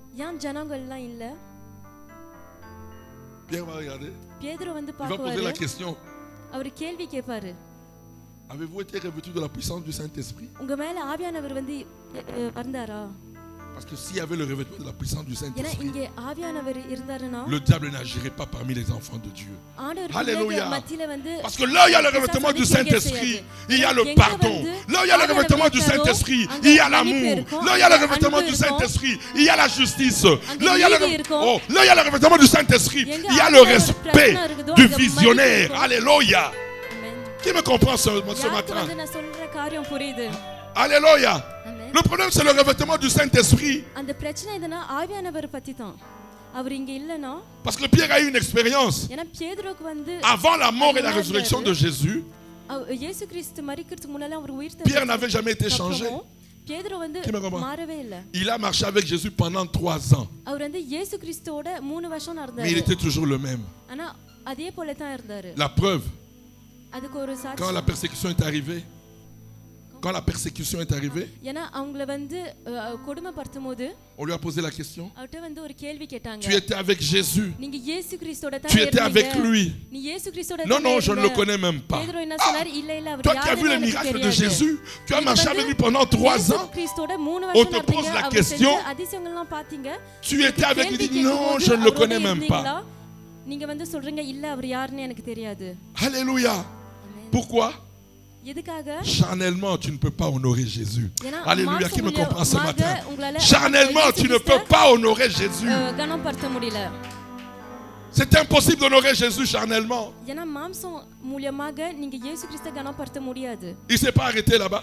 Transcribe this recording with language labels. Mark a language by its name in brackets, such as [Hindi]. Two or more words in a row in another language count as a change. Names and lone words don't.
[French] Pierre va regarder. Il va poser la question. Avez-vous été revêtu de la puissance du Saint-Esprit? Parce que s'il y avait le revêtement de la puissance du [Tamil] ஏன்னா [French] Saint-Esprit, [Tamil] இங்கே ஆவியானவர் இருந்தாருன்னா [French] le diable n'agirait pas parmi les enfants de Dieu. [Tamil] ஆண்டவர் [French] Alléluia. [Tamil] மத்தியில வந்து [French] Parce que là, il y a le revêtement du Saint-Esprit, il y a le pardon. Là, il y a le revêtement du Saint-Esprit, il y a l'amour. Là, il y a le revêtement du Saint-Esprit, il y a la justice. Là, il y a le revêtement du Saint-Esprit, il y a le respect du visionnaire. Alléluia. Qui me comprend ce matin? [Tamil] வந்து நான் சொல்ற காரியம் புரியுது. [French] Alléluia. Le problème, c'est le revêtement du Saint-Esprit. [Tamil] அந்த பிரச்சனை எதுனா ஆவியானவர் பத்தி தான். அவர் இங்க இல்லனா [French] Parce que Pierre a eu une expérience. [Tamil] ஏன்னா பேதுருக்கு வந்து [French] Avant la mort et la résurrection de Jésus, [Tamil] இயேசு கிறிஸ்து மரிக்கிறதுக்கு முன்னால அவர் உயிர் [French] Pierre n'avait jamais été changé. [Tamil] பேதுரு வந்து மாறவே இல்ல. [French] Il a marché avec Jésus pendant 3 ans. [Tamil] அவர் வந்து இயேசு கிறிஸ்துவோட 3 வருஷம் நடந்தாரு. [French] Mais il était toujours le même. [Tamil] ஆனா அதே போல தான் இருந்தாரு. [French] La preuve, [Tamil] அதுக்கு ஒரு சாட்சி. [French] quand la persécution est arrivée, [Tamil] ஏன்னா அவங்கள வந்து கொடுமைப்படுத்தும்போது [French] on lui a posé la question. [Tamil] அவர்ட்ட வந்து ஒரு கேள்வி கேட்டாங்க. [French] Tu étais avec Jésus. [Tamil] நீங்க இயேசு கிறிஸ்துவோட தான் [French] Tu étais avec lui. [Tamil] நீ இயேசு கிறிஸ்துவோட [French] Non, non, je ne le connais même pas. [Tamil] பேதுரு என்ன சொன்னார்? இல்ல இல்ல அவர் [French] Toi qui as vu les miracles de Jésus, tu as marché avec lui pendant 3 ans. [Tamil] கிறிஸ்துவோட 3 [French] On [Tamil] வருஷம் [French] te pose la question. [Tamil] அதிசயங்கள்லாம் பாத்தீங்க. [French] Tu étais avec lui. Non, je ne le connais même pas. [Tamil] நீங்க வந்து சொல்றீங்க இல்ல அவர் யாருன்னு எனக்கு தெரியாது. [French] Alléluia. Pourquoi? Charnellement, tu ne peux pas honorer Jésus. Alléluia, qui me comprend ce matin? Charnellement, tu ne peux pas honorer Jésus. C'est impossible d'honorer Jésus charnellement. Il ne s'est pas arrêté là-bas.